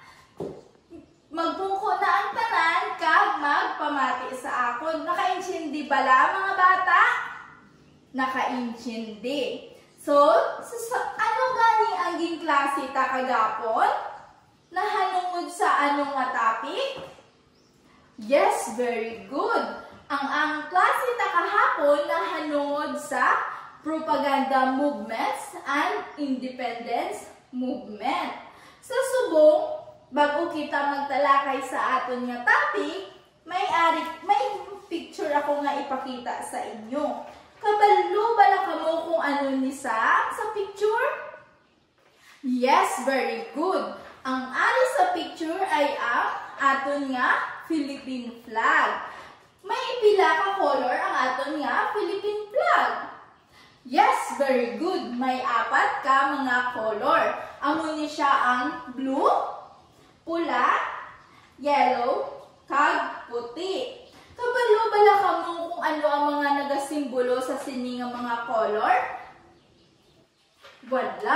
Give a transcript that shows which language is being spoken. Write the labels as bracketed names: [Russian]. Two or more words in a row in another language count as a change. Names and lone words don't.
[Hiligaynon] Magpungko na ang tanan kag magpamati sa akon. Nakaintindi bala mga bata? Nakaintindi. So, ano gani ang ging klase ta kagapon? Nahanungod sa anong nga topic? [English] Yes, very good. [Hiligaynon] Ang klase ta kahapon nahanungod sa [English] propaganda movements and independence movement. [Hiligaynon] Sa subong, bago kita magtalakay sa aton nga topic, may picture ako nga ipakita sa inyo. Kabalo bala ka mo kung ano ni sa picture? [English] Yes, very good. [Hiligaynon] Ang ari sa picture ay ang aton nga [English] Philippine flag. [Hiligaynon] May pila ka color ang aton nga [English] Philippine flag. Yes, very good. [Hiligaynon] May 4 ka mga color. Amo ni siya ang blue, pula, yellow, kag puti. Kabalo bala ka mo kung ano ang mga nagasimbolo sa sini nga mga color? Wala.